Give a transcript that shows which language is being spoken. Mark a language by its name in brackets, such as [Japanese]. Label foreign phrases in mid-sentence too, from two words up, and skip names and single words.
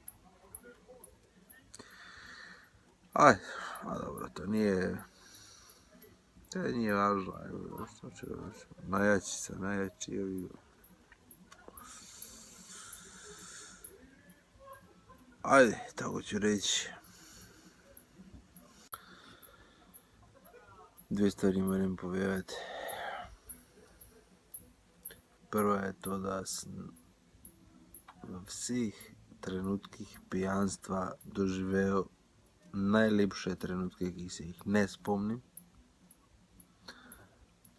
[Croatian] Ajde, a dobro, to nije važno, što ću reći, najjači je vidio. Ajde, tako ću reći. [Slovenian] Dve stvari moram povedati. Prva je to da sam v vseh trenutkih pijanstva doživel najlepše trenutke, ki se jih ne spomnim.